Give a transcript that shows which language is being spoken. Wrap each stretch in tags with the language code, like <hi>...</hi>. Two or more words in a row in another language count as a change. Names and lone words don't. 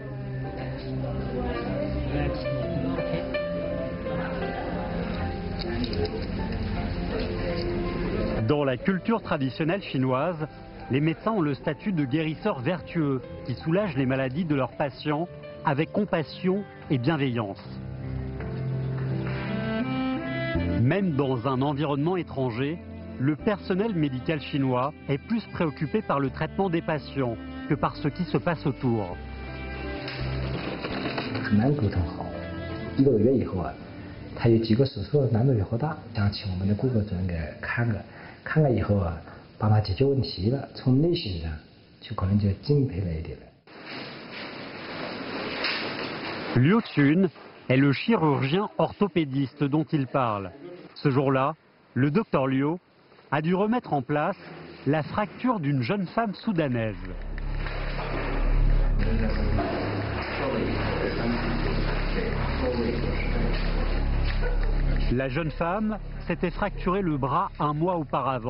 <fr>Dans la culture traditionnelle chinoise, les médecins ont le statut de guérisseurs vertueux qui soulagent les maladies de leurs patients avec compassion et bienveillance. Même dans un environnement étranger, le personnel médical chinois est plus préoccupé par le traitement des patients que par ce qui se passe autour.</fr> <zh>很难沟通好，1个多月以后啊，他有几个手术难度也好大，想请我们的顾客主任给看看以后啊，帮他解决问题了，从内心上就可能就敬佩了一点了。</zh> <fr>Liu Chun est le chirurgien orthopédiste dont il parle. Ce jour-là, le docteur Liu a dû remettre en place la fracture d'une jeune femme soudanaise. La jeune femme s'était fracturé le bras 1 mois auparavant.</fr>